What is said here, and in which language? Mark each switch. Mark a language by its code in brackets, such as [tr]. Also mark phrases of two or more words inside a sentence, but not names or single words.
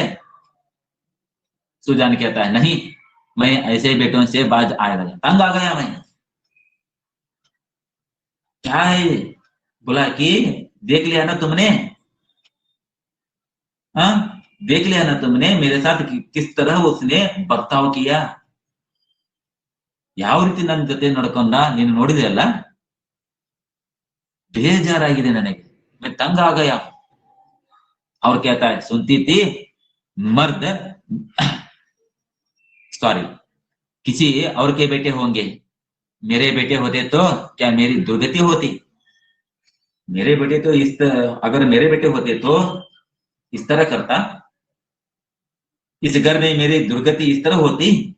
[hi] सुजान कहता है नहीं, मैं ऐसे बेटों से बाज आ गया, तंग आ गया मैं। क्या है? बोला कि देख लिया ना तुमने, हाँ, देख लिया ना तुमने मेरे साथ किस तरह उसने बर्ताव किया, [kn] ಯಾವ ರೀತಿ ನನ್ನ ಜೊತೆ ನಡ್ಕೊಂಡ ನೀನು ನೋಡಿದೆ ಅಲ್ಲ, ಬೇಜಾರಾಗಿದೆ ನನಗೆ, [hi] मैं तंग आ गया। और कहता है सुनती थी मर्द सॉरी किसी और के बेटे होंगे, मेरे बेटे होते तो क्या मेरी दुर्गति होती, मेरे बेटे तो अगर मेरे बेटे होते तो इस तरह करता, इस घर में मेरी दुर्गति इस तरह होती।